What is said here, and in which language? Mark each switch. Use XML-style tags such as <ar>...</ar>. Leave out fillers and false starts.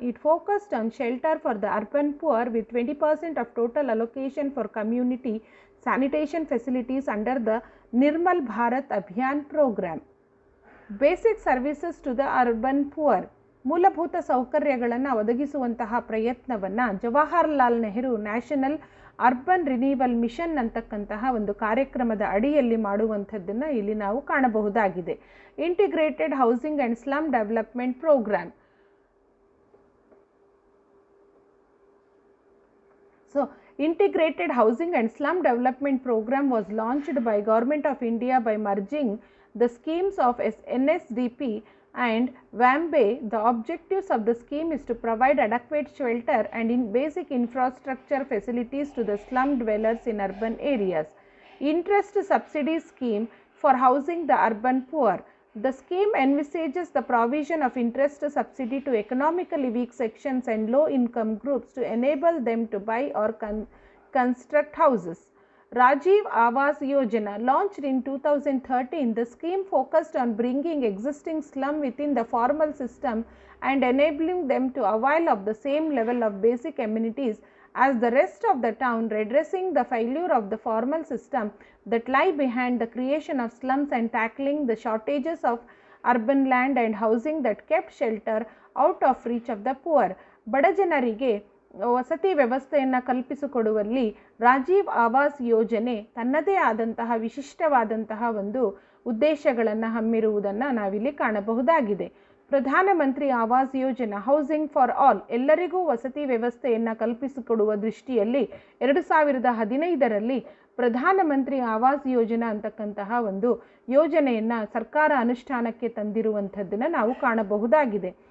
<en>It focused on shelter for the urban poor with 20% of total allocation for community sanitation facilities under the Nirmal Bharat Abhiyan program. Basic services to the urban poor.</en> <kn>ಮೂಲಭೂತ ಸೌಕರ್ಯಗಳನ್ನು ಒದಗಿಸುವಂತಹ ಪ್ರಯತ್ನವನ್ನು Jawaharlal Nehru national urban renewal mission ಅಂತಕ್ಕಂತಹ ಒಂದು ಕಾರ್ಯಕ್ರಮದ ಅಡಿಯಲ್ಲಿ ಮಾಡುವಂಥದ್ದನ್ನು ಇಲ್ಲಿ ನಾವು ಕಾಣಬಹುದಾಗಿದೆ.</kn> <en>Integrated housing and slum development programme. So integrated housing and slum development program was launched by Government of India by merging the schemes of NSDP and WAMBE. The objectives of the scheme is to provide adequate shelter and basic infrastructure facilities to the slum dwellers in urban areas. Interest subsidy scheme for housing the urban poor. The scheme envisages the provision of interest subsidy to economically weak sections and low income groups to enable them to buy or construct houses. Rajiv Awas Yojana, launched in 2013, the scheme focused on bringing existing slum within the formal system and enabling them to avail of the same level of basic amenities as the rest of the town, redressing the failure of the formal system that lie behind the creation of slums and tackling the shortages of urban land and housing that kept shelter out of reach of the poor.</en> <kn>ಬಡಜನರಿಗೆ ವಸತಿ ವ್ಯವಸ್ಥೆಯನ್ನು ಕಲ್ಪಿಸಿಕೊಡುವಲ್ಲಿ ರಾಜೀವ್ ಆವಾಸ್ ಯೋಜನೆ ತನ್ನದೇ ಆದಂತಹ ವಿಶಿಷ್ಟವಾದಂತಹ ಒಂದು ಉದ್ದೇಶಗಳನ್ನು ಹೊಮ್ಮಿರುವುದನ್ನು ನಾವಿಲ್ಲಿ ಕಾಣಬಹುದಾಗಿದೆ. ಪ್ರಧಾನಮಂತ್ರಿ Awas Yojana, housing for all, ಎಲ್ಲರಿಗೂ ವಸತಿ ವ್ಯವಸ್ಥೆಯನ್ನು ಕಲ್ಪಿಸಿಕೊಡುವ ದೃಷ್ಟಿಯಲ್ಲಿ 2015ರಲ್ಲಿ ಪ್ರಧಾನಮಂತ್ರಿ ಆವಾಸ್ ಯೋಜನಾ ಅಂತಕ್ಕಂತಹ ಒಂದು ಯೋಜನೆಯನ್ನು ಸರ್ಕಾರ ಅನುಷ್ಠಾನಕ್ಕೆ ತಂದಿರುವಂಥದ್ದನ್ನು ನಾವು ಕಾಣಬಹುದಾಗಿದೆ.</kn>